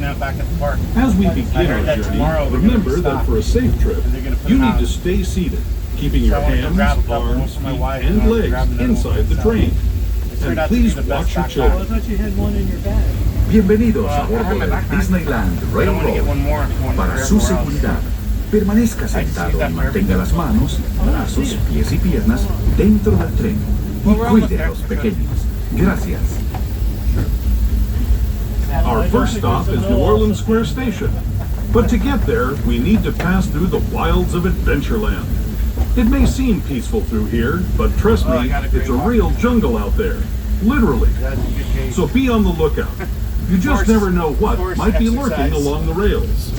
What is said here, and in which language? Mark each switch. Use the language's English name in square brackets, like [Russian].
[English] As we begin our journey, remember that for a safe trip, you need to stay seated, keeping your hands, arms, feet, and legs inside the train. And please watch your children. I thought you had one in your bag. [Spanish] Bienvenidos a bordo del Disneyland Railroad. Para su seguridad, permanezca sentado y mantenga las manos, brazos, pies y piernas dentro del tren y cuide a los pequeños. Gracias. [English] Our first stop is New Orleans Square Station. But to get there, we need to pass through the wilds of Adventureland. It may seem peaceful through here, but trust me, it's a real jungle out there. Literally. So be on the lookout. You just never know what might be lurking along the rails.